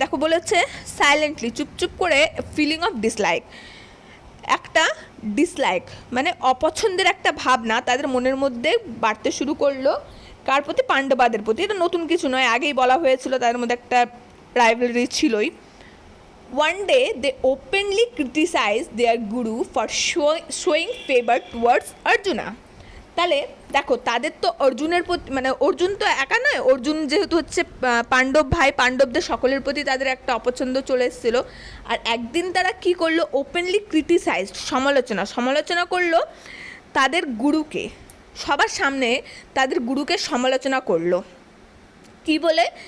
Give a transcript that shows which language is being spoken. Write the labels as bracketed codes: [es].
[bn] দেখো বলেছে সাইলেন্টলি, চুপচুপ করে, [en] feeling of dislike, [bn] একটা ডিসলাইক মানে অপছন্দের একটা ভাবনা তাদের মনের মধ্যে বাড়তে শুরু করলো। কার প্রতি? পাণ্ডবাদের প্রতি। এটা নতুন কিছু নয়, আগেই বলা হয়েছিল, তাদের মধ্যে একটা রাইভালরি ছিলই। [en] One day they openly criticized their guru for showing favor towards Arjuna. [bn] তাহলে দেখো তাদের তো অর্জুনের প্রতি, মানে অর্জুন তো একা নয়, অর্জুন যেহেতু হচ্ছে পাণ্ডব ভাই, পাণ্ডবদের সকলের প্রতি তাদের একটা অপছন্দ চলে এসেছিলো। আর একদিন তারা কি করলো? [en] openly criticised, [bn] সমালোচনা করলো তাদের গুরুকে, সবার সামনে তাদের গুরুকে সমালোচনা করলো। কি বলে?